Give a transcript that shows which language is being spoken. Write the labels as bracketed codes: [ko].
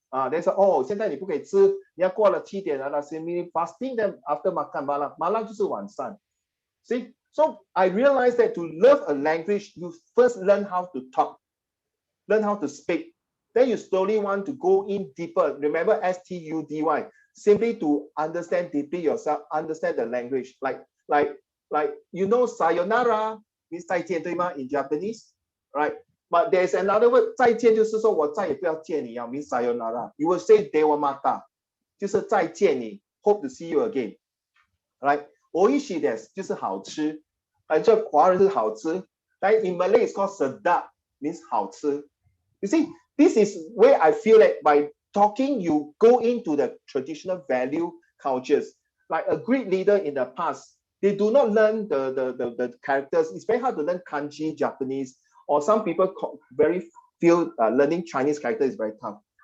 [zh] They say, 现在你不可以吃，你要过了7点了， [ms] sini [en] fasting, then after [ms] makan malam [zh] 就是晚上. [en] See, so I realized that to learn a language, you first learn how to talk, learn how to speak. Then you slowly want to go in deeper. Remember STUDY, simply to understand deeply yourself, understand the language. Like you know, sayonara means [zh] 再见，对吗 [en] in Japanese, right? But there's another word, [zh] 再见就是说我再也不要见你 [en] means sayonara. You will say dewamata, [zh] 就是再见你 [en] hope to see you again, right? [ja] Oishi desu [zh] 就是好吃，这华人是好吃。 [en] Like in Malay it's called sedap, means 好吃。You see, this is where I feel that by talking, you go into the traditional value cultures. Like a great leader in the past, they do not learn the characters. It's very hard to learn kanji, Japanese, or some people very feel learning Chinese character is very tough.